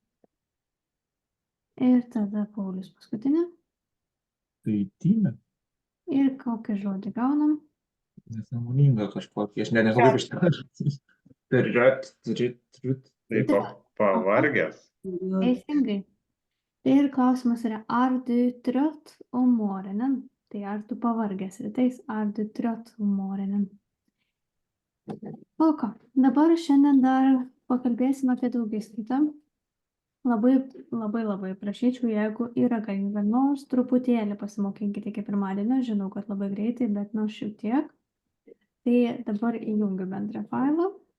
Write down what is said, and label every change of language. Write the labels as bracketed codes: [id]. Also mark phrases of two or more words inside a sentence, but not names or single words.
[lt] Ir tada Paulius paskutinė. Tai time. Ir kokį žodį gaunam? Nesąmoninga kažkokį. Aš nežinau, kaip ištarti. Trut. Tai pavargęs. Teisingai. Tai ir klausimas yra, ar [sv] du trött om morgonen? [lt] Tai ar tu pavargęs rytais, ar [sv] du trött om morgonen? [lt] O ką, dabar šiandien dar pakalbėsime apie daugiskaitą. Labai prašyčiau, jeigu yra galimybė, nors truputėlį pasimokinkite iki pirmadienio, žinau, kad labai greitai, bet nors šiek tiek. Tai dabar įjungiu bendrą failą.